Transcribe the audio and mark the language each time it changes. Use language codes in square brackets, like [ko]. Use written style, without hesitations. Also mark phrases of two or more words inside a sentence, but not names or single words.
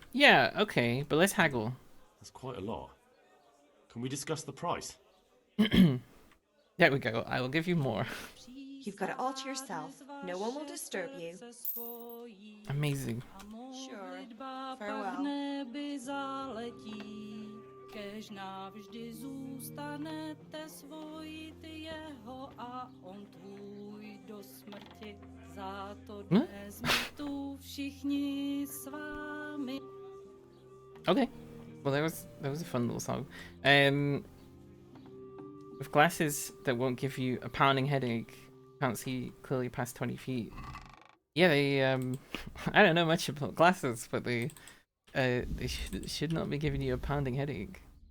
[en] Yeah, okay, but let's haggle. That's quite a lot. Can we discuss the price? There we go. I will give you more. You've got it all to yourself. No one will disturb you. Amazing. Sure. Farewell. [cs] Kež navždy zůstanete svojit jeho a on tvůj do smrti. Za to dnes jsme tu všichni s vámi. [en] Okay. Well, that was a fun little song. With glasses that won't give you a pounding headache, can't see clearly past 20 feet. Yeah, they I don't know much about glasses, but they should not be giving you a pounding headache.